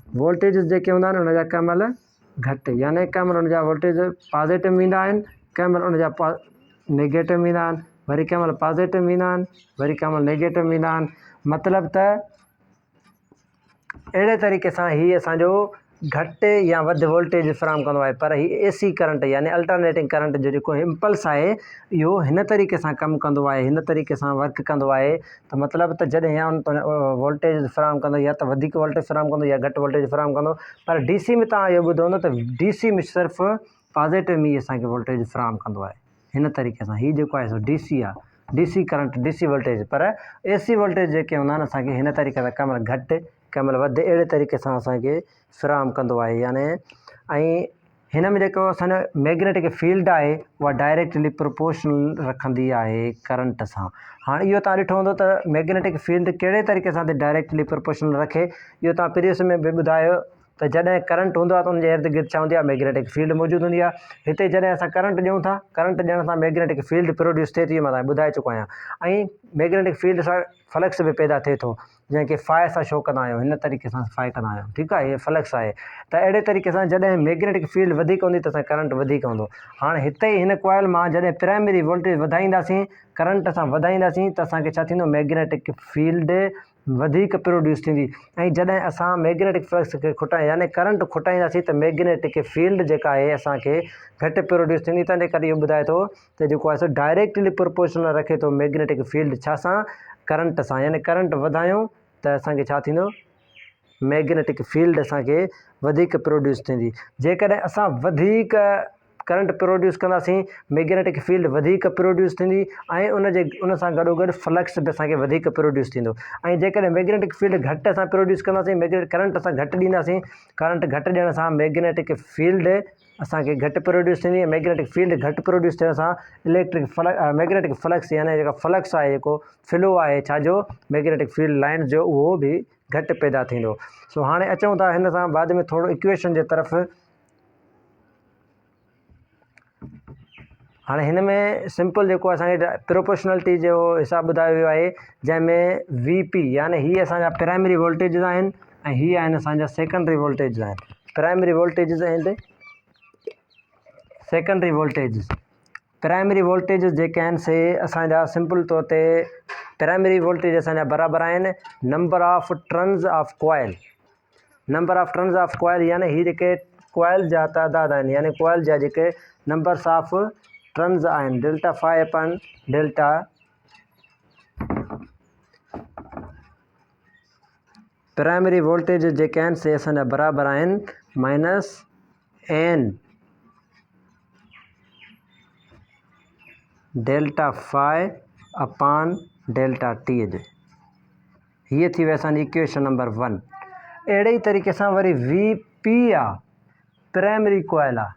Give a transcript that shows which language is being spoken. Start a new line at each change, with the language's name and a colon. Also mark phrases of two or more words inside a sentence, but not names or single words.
Sindhi: वोल्टेज जेके हूंदा आहिनि हुन जा कंहिं महिल घटि, यानी कंहिं महिल हुन जा वोल्टेज पॉज़िटिव ईंदा आहिनि, कंहिं महिल हुन जा नेगेटिव ईंदा आहिनि, वरी कंहिं महिल पॉज़िटिव ईंदा आहिनि, वरी कंहिं महिल नेगेटिव ईंदा आहिनि। मतिलबु त अहिड़े तरीक़े सां हीअ असांजो घटि या वधि वोल्टेज फ़राहम कंदो आहे। पर हीअ
English: AC current
Sindhi: यानी
English: alternating current
Sindhi: जो जेको इम्पल्स आहे इहो हिन तरीक़े सां कमु कंदो आहे, हिन तरीक़े सां वर्क कंदो आहे। त मतिलबु त जॾहिं या वोल्टेज फ़राहम कंदो, या त वधीक वोल्टेज फ़राहम कंदो या घटि वोल्टेज फ़राहम कंदो। पर DC में तव्हां इहो ॿुधो हूंदो त DC में सिर्फ़ु पॉज़िटिव में असांखे वोल्टेज फ़राहम कंदो आहे। हिन तरीक़े सां हीअ जेको आहे सो DC आहे,
English: DC current, DC voltage.
Sindhi: पर
English: AC voltage
Sindhi: जेके हूंदा आहिनि असांखे हिन तरीक़े सां कंहिं महिल घटि, कंहिं महिल वधि, अहिड़े तरीक़े सां असांखे फ़राहम कंदो आहे। यानी ऐं हिन में जेको असांजो
English: magnetic field
Sindhi: आहे उहा
English: directly proportional
Sindhi: रखंदी आहे करंट सां। हाणे इहो तव्हां ॾिठो हूंदो त
English: magnetic field
Sindhi: कहिड़े तरीक़े सां
English: directly proportional
Sindhi: रखे, इहो तव्हां प्रीवियस में बि ॿुधायो त जॾहिं करंट हूंदो आहे त उनजे इर्द गिर्द छा हूंदी आहे,
English: magnetic field
Sindhi: मौजूदु हूंदी आहे। हिते जॾहिं असां करंट ॾियूं था, करंट ॾियण सां
English: magnetic field produce
Sindhi: थिए थी, मां तव्हांखे ॿुधाए चुको आहियां। ऐं
English: magnetic field
Sindhi: सां फ्लक्स बि पैदा थिए थो, जंहिंखे फाए सां शो कंदा आहियूं, हिन तरीक़े सां फाए कंदा आहियूं। ठीकु आहे, इहे फ्लक्स आहे। त अहिड़े तरीक़े सां जॾहिं
English: magnetic field
Sindhi: वधीक हूंदी त असांजो करंट वधीक हूंदो। हाणे हिते ई हिन कॉइल मां जॾहिं
English: primary voltage
Sindhi: वधाईंदासीं, करंट सां वधाईंदासीं त असांखे छा थींदो,
English: magnetic field
Sindhi: वधीक प्रोड्यूस थींदी। ऐं जॾहिं असां
English: magnetic flux
Sindhi: खे यानी करंट खुटाईंदासीं त
English: magnetic field
Sindhi: जेका आहे असांखे घटि प्रोड्यूस थींदी। तंहिंजे करे इहो ॿुधाए थो त जेको आहे सो
English: directly proportional
Sindhi: रखे थो
English: magnetic field
Sindhi: छा सां, करंट सां। यानी करंट वधायूं त असांखे छा थींदो,
English: magnetic field
Sindhi: असांखे वधीक प्रोड्यूस थींदी। जेकॾहिं असां वधीक
English: current produce
Sindhi: कंदासीं,
English: magnetic field
Sindhi: वधीक प्रोड्यूस थींदी ऐं उन सां गॾोगॾु फ्लक्स बि असांखे वधीक प्रोड्यूस थींदो। ऐं जेकॾहिं
English: magnetic field
Sindhi: घटि असां प्रोड्यूस कंदासीं,
English: magnetic current
Sindhi: असां घटि ॾींदासीं, करंट घटि ॾियण सां
English: magnetic field
Sindhi: असांखे घटि प्रोड्यूस थींदी। ऐं
English: magnetic field
Sindhi: घटि प्रोड्यूस थियण सां
English: magnetic flux
Sindhi: यानी जेका फ्लक्स आहे, जेको फ्लो आहे छाजो,
English: magnetic field line जो,
Sindhi: उहो बि घटि पैदा थींदो। सो हाणे अचूं था हिन सां बाद में थोरो इक्वेशन जे तरफ़। हाणे हिन में सिंपल जेको असांखे प्रोपोर्शनलिटी जो हिसाबु ॿुधायो वियो आहे, जंहिंमें VP यानी हीअ असांजा
English: primary voltages
Sindhi: आहिनि ऐं हीअ आहिनि असांजा
English: secondary voltages
Sindhi: आहिनि।
English: primary voltages and secondary voltages. primary voltages
Sindhi: जेके आहिनि से असांजा सिंपल तौर ते
English: primary voltage
Sindhi: असांजा बराबरि आहिनि
English: number of turns of coil. number of turns of coil
Sindhi: यानी हीअ जेके कॉइल जा तादाद आहिनि, यानी कॉइल जा जेके
English: numbers of turns
Sindhi: आहिनि,
English: delta phi upon delta primary voltage
Sindhi: जेके आहिनि से असांजा बराबरि आहिनि -n
English: delta phi upon delta t
Sindhi: जे। हीअ थी वई असांजी
English: equation number 1.
Sindhi: अहिड़े ई तरीक़े सां वरी VP आहे,
English: primary coil
Sindhi: आहे।